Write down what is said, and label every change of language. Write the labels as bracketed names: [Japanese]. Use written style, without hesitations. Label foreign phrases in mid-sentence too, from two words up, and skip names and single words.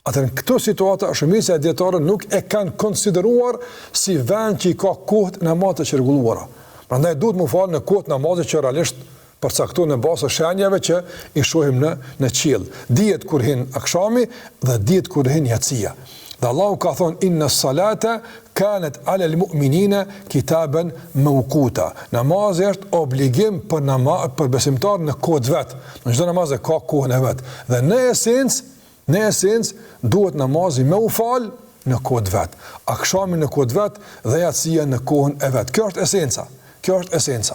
[Albanian] Atër në këto situata, shumica e dietarëve nuk e kanë konsideruar si vend që i ka kohët namazit të çrregulluara. Prandaj duhet mu falë në kohët namazit që realisht përcaktohen në bazë të shenjave që i shohim në qiell. Dihet kur hin akşami dhe dihet kur hin yatsia. Dhe Allahu ka thonë [Arabic] إن الصلاة كانت على المؤمنين كتابا موقوتا. [Albanian] Namazi është obligim për besimtar në kohën vet. Në çdo namaz ka kohën e vet. Dhe në esencë duhet namazi me u fal në kohën vet. Akşami në kohën vet dhe yatsia në kohën e vet. Kjo është esenca. Kjo është esenca.